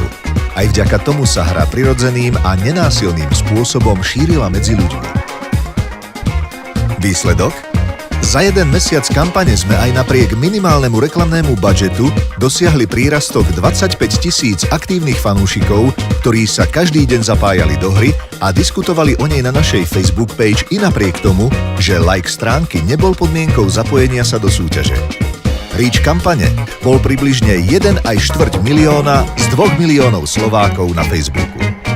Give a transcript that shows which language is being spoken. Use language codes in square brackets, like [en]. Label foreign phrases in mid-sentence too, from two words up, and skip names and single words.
[sk] Aj vďaka tomu sa hra prirodzeným a nenásilným spôsobom šírila medzi ľuďmi. Výsledok? Za jeden mesiac kampane sme aj napriek minimálnemu reklamnému budžetu dosiahli prírastok 25 000 aktívnych fanúšikov, ktorí sa každý deň zapájali do hry a diskutovali o nej na našej [en] Facebook page [sk] i napriek tomu, že like stránky nebol podmienkou zapojenia sa do súťaže. Reach kampane bol približne 1,4 milióna z 2 miliónov Slovákov na Facebooku.